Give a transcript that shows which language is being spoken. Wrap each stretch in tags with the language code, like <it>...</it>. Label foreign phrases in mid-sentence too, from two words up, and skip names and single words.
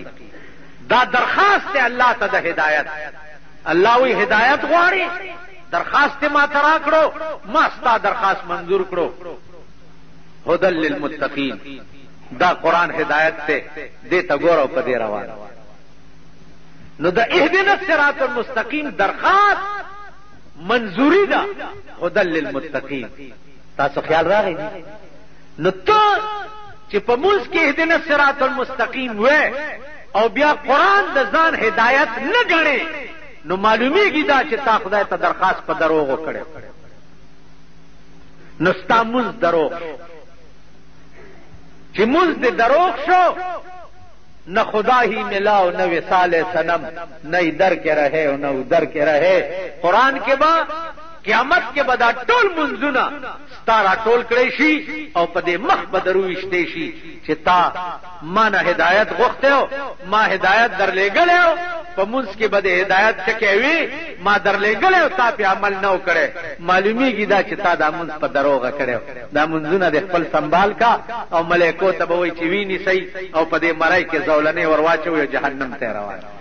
<ps>دا درخواست دی الله ته د هدایت. الله وی هدایت غواړي، درخواست ما ته راکړو، ما ستا درخواست منظور کړو.</ps> <ar>هدى للمتقین،</ar> <ps>دا قرآن هدایت ته دې ته ګوره او په دې روان. نو د</ps> <ar>اهدنا الصراط المستقیم</ar> <ps>درخواست منظوری ده،</ps> <ar>هدى للمتقین.</ar> <ps>تاسو خیال راغی؟ نو ته چې په منځ کې</ps> <ar>اهدنا الصراط المستقیم</ar> <ps>وې او بیا قرآن د ځان هدایت نه ګڼې، نو معلومیږي دا چې تا خدای ته درخواست په دروغو کړی، نو ستا منځ دروغ شو. چې منځ دې دروغ شو،</ps> <ur>نہ خدا ہی ملا و نہ وصال صنم، نہ ادھر کے رہے و نہ ادھر کے رہے. قرآن کے بعد قیامت کے بعد</ur> <ps>ټول منځونه ستا را ټول کړی شي او په دې مخ به درویشتی شي چې تا ما نه هدایت غوښتی، ما هدایت درلېږلی و، په منځ کې به د هدایت ټکی وي، ما درلېږلی و، تا پې عمل نه و کړی. معلومیږي دا چې تا دا منځ په دروغه کړی و. دا منځونه د خپل سنبال کا او ملایکو ته به وایي چې وینیسئ او په دې مرۍ کې زولنې ور واچوئ او جهنم ته یې روان.</ps>